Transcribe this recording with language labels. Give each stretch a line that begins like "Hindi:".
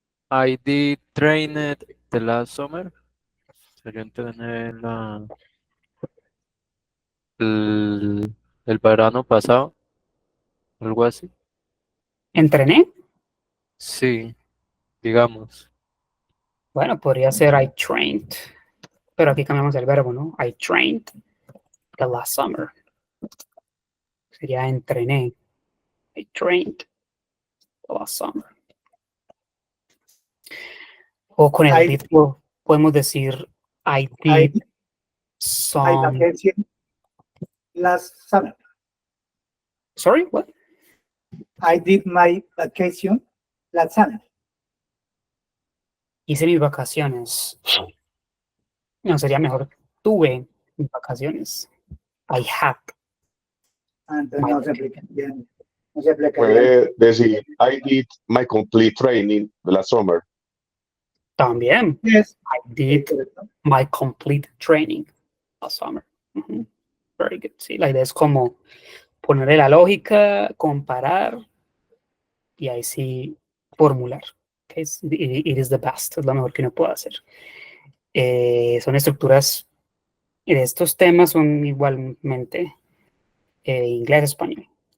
English: I did train it the last summer.
Spanish: Sería entrenar el verano pasado. Algo así. ¿Entrené? Sí, digamos. Bueno, podría ser
English: I trained.
Spanish: Pero aquí cambiamos el verbo, ¿no?
English: I trained the last summer.
Spanish: Sería entrené.
English: I trained the last summer.
Spanish: O con el did podemos decir
English: I did some. vacation last summer. Sorry, what? I did my vacation last summer.
Spanish: Hice mis vacaciones. No, sería mejor. Tuve mis vacaciones.
English: I had.
Spanish: Entonces no se aplica bien. No se aplica bien. Puede decir,
English: I did my complete training last summer.
Spanish: También.
English: Yes. I did
Spanish: Correcto.
English: my complete training last summer.
Spanish: Ujú.
English: Very good.
Spanish: Sí, la idea es como ponerle la lógica, comparar y ahí sí formular. Okay?
English: It is the best,
Spanish: es lo mejor que uno puede hacer. Son estructuras, y de estos temas son igualmente inglés-español.